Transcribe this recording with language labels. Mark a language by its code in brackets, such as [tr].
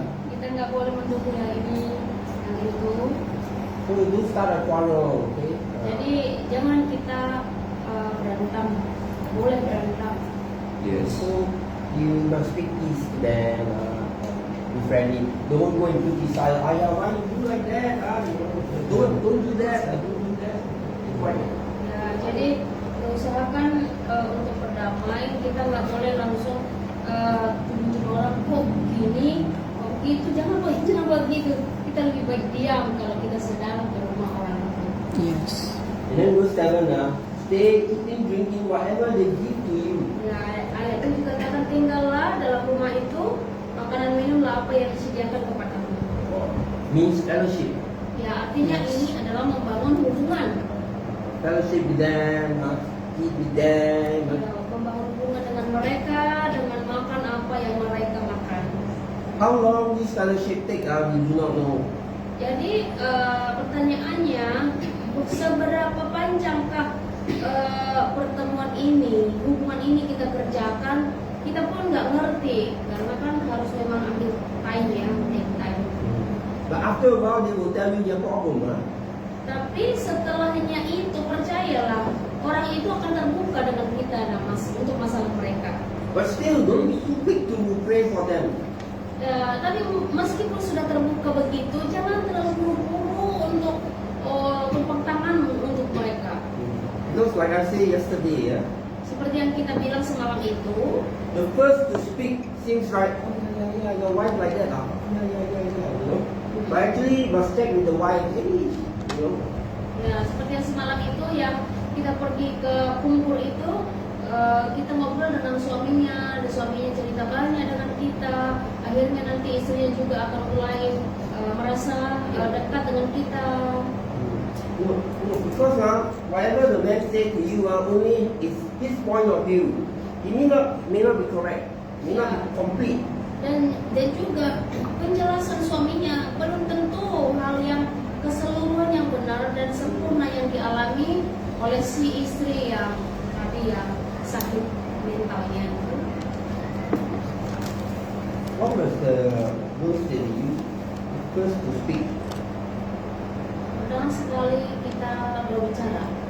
[id] Kita nggak boleh mendukung yang ini, yang itu. [en] So you don't start a quarrel, okay? [id] Jadi jangan kita berantem, boleh berantem. [en] Yes. So you must speak peace to them, be friendly. Don't go and criticize. Ayah, why you do like that? Don't do that. Don't do that. Quiet. [id] Ya, jadi usahakan untuk berdamai. Kita nggak boleh langsung tuduh orang kok begini, kok begitu. Jangan begitu. Kita lebih baik diam kalau kita sedang ke rumah orang itu. [en] Yes. And then verse 7, stay eating, drinking, whatever they give to you. [id] Ya, ayat itu juga katakan tinggallah dalam rumah itu, makanan minumlah apa yang disediakan kepadamu. [en] means fellowship. [id] Ya, artinya [en] Yes. [id] ini adalah membangun hubungan. [en] Fellowship with them, eat with them. [id] Ya, membangun hubungan dengan mereka, dengan makan apa yang mereka makan. [en] How long this fellowship take? We do not know. [id] Jadi pertanyaannya, seberapa panjangkah pertemuan ini, hubungan ini kita kerjakan? Kita pun nggak ngerti, karena kan harus memang ambil time ya, [en] take time. But after a while, they will tell you their problem. [id] Tapi setelahnya itu, percayalah, orang itu akan terbuka dengan kita untuk masalah mereka. [en] But still, don't be too quick to pray for them. [id] Tapi meskipun sudah terbuka begitu, jangan terlalu buru-buru untuk tumpang tanganmu untuk mereka. [en] Because like I said yesterday, [id] Seperti yang kita bilang semalam itu, [en] the first to speak seems like, oh yeah, your wife like that, yeah, you know. But actually, must check with the wife, hey, you know. [id] ya seperti yang semalam itu yang kita pergi ke kumpul itu, kita ngobrol dengan suaminya, dan suaminya cerita banyak dengan kita. Akhirnya nanti istrinya juga akan mulai merasa dekat dengan kita. [en] No, because whatever the man say to you, only is his point of view. It may not be correct, may not be complete. [id] Dan juga penjelasan suaminya belum tentu hal yang keseluruhan yang benar dan sempurna yang dialami oleh si istri yang tadi yang sakit mentalnya. [en] What was the words that you first to speak? [id] Pertama sekali kita berbicara.